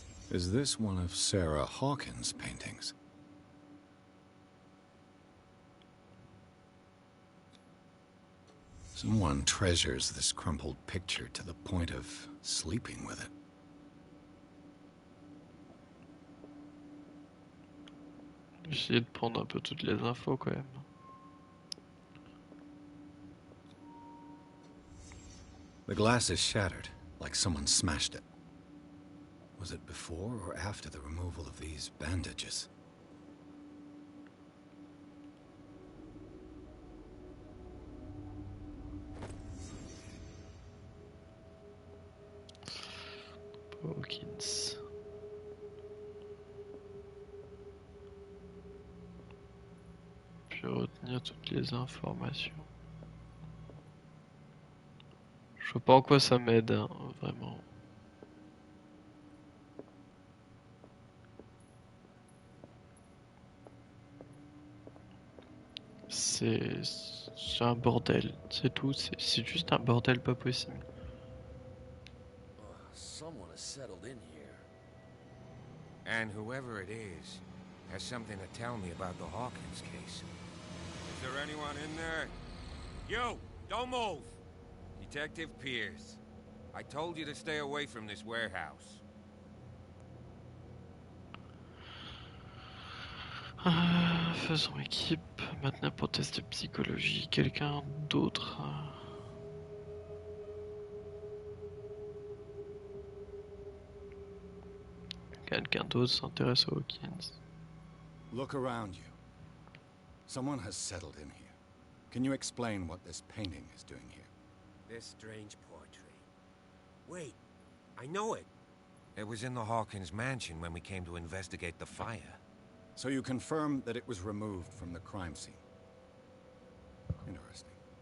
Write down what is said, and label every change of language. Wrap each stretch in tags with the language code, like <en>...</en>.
<en>Is this one of Sarah Hawkins' paintings? Someone treasures this crumpled picture to the point of sleeping with it.</en> <fr>J'essaie de prendre un peu toutes les infos quand même.</fr> <en>The glass is shattered, like someone smashed it. Was it before or after the removal of these bandages? Hawkins.</en> <fr>Puis retenir toutes les informations. Je vois pas en quoi ça m'aide, hein, vraiment. C'est un bordel, c'est tout, c'est juste un bordel pas possible.</fr> <en>Someone has settled in here. And whoever it is has something to tell me about the Hawkins case. Is there anyone in there? You! Don't move! Detective Pierce. I told you to stay away from this warehouse.</en> <fr>Faisons équipe. Maintenant pour test de psychologie. Quelqu'un d'autre. Quelqu'un d'autre s'intéresse aux Hawkins.</fr> <en>Look around you. Someone has settled in here. Can you explain what this painting is doing here? This strange portrait. Wait, I know it. It was in the Hawkins mansion when we came to investigate the fire. So you confirm that it was removed from the crime scene. Interesting.</en>